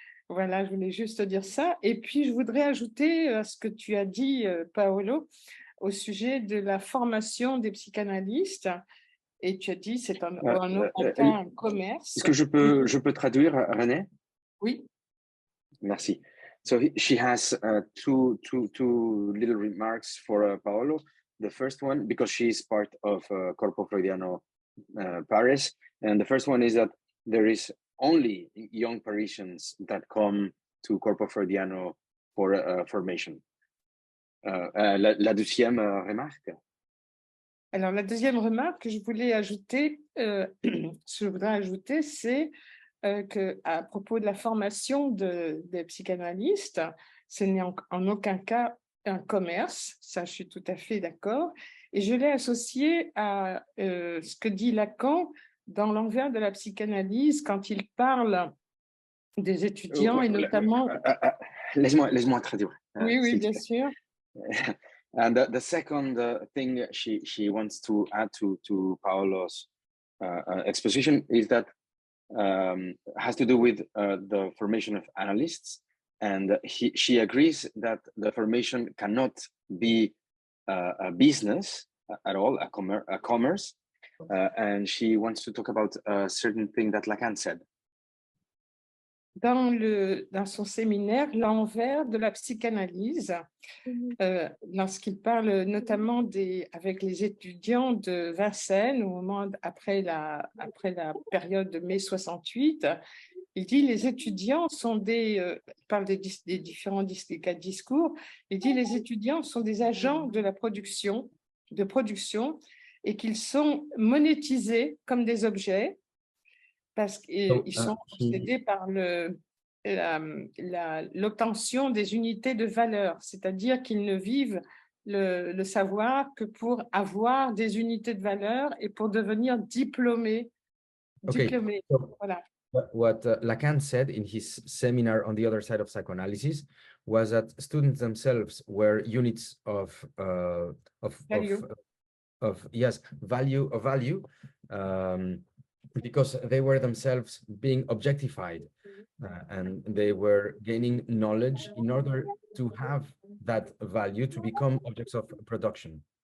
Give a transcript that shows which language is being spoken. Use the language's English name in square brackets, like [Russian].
[French] Voilà, je voulais juste dire ça. Et puis, je voudrais ajouter à ce que tu as dit, Paolo, au sujet de la formation des psychanalystes. Et tu as dit, c'est un commerce. Est-ce que je peux traduire, René? Oui. Merci. [English] So she has two little remarks for Paolo. The first one, because she is part of Corpo Freudiano Paris, and the first one is that there is only young Parisians that come to Corpo Freudiano for formation. [French] La deuxième remarque. Alors, la deuxième remarque que je voudrais ajouter, c'est qu'à propos de la formation des psychanalystes, ce n'est en aucun cas un commerce, ça je suis tout à fait d'accord, et je l'ai associé à ce que dit Lacan dans l'envers de la psychanalyse quand il parle des étudiants et notamment... Laisse-moi traduire. Oui, bien sûr. [English] And the second thing she wants to add to Paolo's exposition is that has to do with the formation of analysts, and she agrees that the formation cannot be a business at all, a commerce, and she wants to talk about a certain thing that Lacan said. [French] Dans son séminaire, l'envers de la psychanalyse, lorsqu'il parle notamment avec les étudiants de Vincennes, au moment après la période de mai 68, il dit les étudiants sont il parle des différents cas de discours, il dit les étudiants sont des agents de production et qu'ils sont monétisés comme des objets, parce qu'ils sont possédés par l'obtention des unités de valeur, c'est-à-dire qu'ils ne vivent le savoir que pour avoir des unités de valeur et pour devenir diplômés. [English] Okay. [French] Voilà. [English] What Lacan said in his seminar on the other side of psychoanalysis was that students themselves were units of value, because they were themselves being objectified, and they were gaining knowledge in order to have that value to become objects of production.